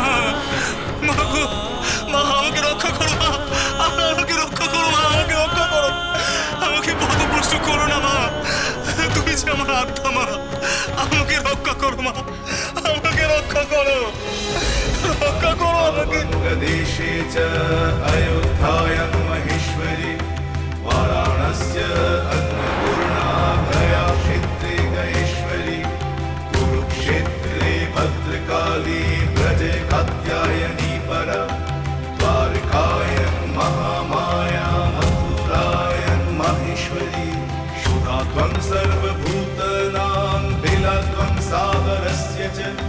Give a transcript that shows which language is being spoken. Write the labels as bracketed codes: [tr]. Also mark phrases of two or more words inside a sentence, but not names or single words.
[bn] মা গো, মা আমাকে রক্ষা করো মা। আমাকে রক্ষা করো মা। আমাকে রক্ষা করো। আমাকে পথভ্রষ্ট করো না মা। তুমি যে আমার আত্মা মা। আমাকে রক্ষা করো মা। আমাকে রক্ষা করো। রক্ষা করো আমাকে। [sa] देशे च अयोध्यायां महेश्वरी वाराणस्य अन्नपूर्णाभया क्षेत्रे गयेश्वरी कुरुक्षेत्रे भद्रकाली ब्रजे कात्यायनी परा द्वारकायां महामाया मथुरायां माहेश्वरी शुदा त्वं सर्वभूतानां बिला त्वं सागरस्य च